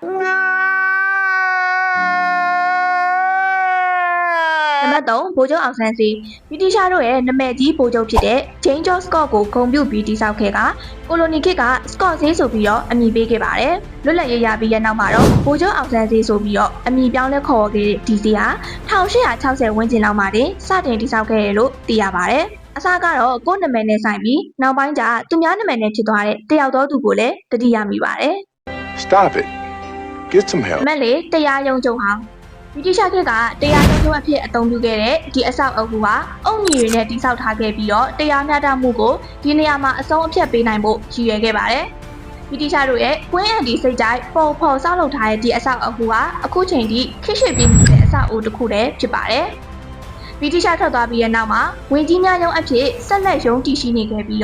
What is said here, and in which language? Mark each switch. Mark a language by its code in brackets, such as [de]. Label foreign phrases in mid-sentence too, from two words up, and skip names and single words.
[my] နံပါတ်3ဗိုလ်ချုပ်အောင်ဆန်းစီဗြိတိရှတို့ရဲ့နာမည်ကြီးဗိုလ်ချုပ်ဖြစ်တဲ့ James George Scott ကိုဂုဏ်ပြုပြီးတည်ဆောက်ခဲ့ကကိုလိုနီခေတ်က Scott ဈေးဆိုပြီးတော့အမည်ပေးခဲ့ပါတယ်။လွတ်လပ်ရေးရပြီးတဲ့နောက်မှာတော့ဗိုလ်ချုပ်အောင်ဆန်းဈေးဆိုပြီးတော့အမည်ပြောင်းလဲခေါ်ခဲ့တဲ့ဒီဈေးဟာ1860ဝန်းကျင်လောက်မှာတင်စတင်တည်ဆောက်ခဲ့တယ်လို့သိရပါတယ်။အစကတော့ကိုယ့်နာမည်နဲ့ဆိုင်ပြီးနောက်ပိုင်းကျသူများနာမည်နဲ့ဖြစ်သွားတဲ့တယောက်သောသူကိုလည်းတတိယမိပါတယ်။ [en] Stop it. Get some help. [my] မက်လေတရားရုံးချုပ်ဟောင်းဗြိတိရှခေတ်ကတရားရုံးချုပ်အဖြစ်အသုံးပြုခဲ့တဲ့ဒီအဆောက်အဦဟာအုတ်ညီတွေနဲ့တည်ဆောက်ထားခဲ့ပြီးတော့တရားမျှတမှုကိုဒီနေရာမှာအဆုံးအဖြတ်ပေးနိုင်ဖို့ရည်ရွယ်ခဲ့ပါတယ်။ဗြိတိရှတို့ရဲ့ကွင်းအန်တီစိတ်တိုင်း ပုံဖော်ဆောက်လုပ်ထားတဲ့ဒီအဆောက်အဦဟာအခုချိန်ထိခေတ်ရှေ့ပြေးနေတဲ့အဆောက်အဦတစ်ခုတည်းဖြစ်ပါတယ်။ဗြိတိရှထွက်သွားပြီးတဲ့နောက်မှာဝင်ကြီးများရုံးအဖြစ်ဆက်လက်ရုံးတည်ရှိနေခဲ့ပြီး